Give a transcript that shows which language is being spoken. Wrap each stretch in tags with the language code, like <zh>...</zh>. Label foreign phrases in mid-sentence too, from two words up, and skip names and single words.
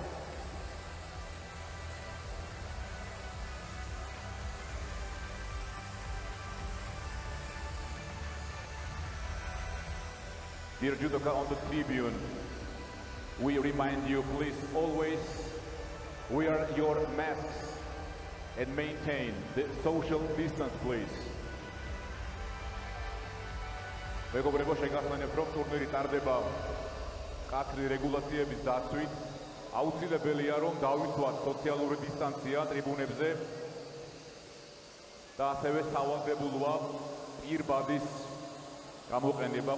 <en>Dear judoka on the tribune, we remind you, please always wear your masks and maintain the social distance, please.</en> <ka>მეგობრებო, შეგახსენებთ, რომ ტურნირი ტარდება მკაცრი რეგულაციების დაცვით. აუცილებელია, რომ დავიცვათ სოციალური დისტანცია ტრიბუნებზე და ასევე სავალდებულოა პირბადის გამოყენება.</ka>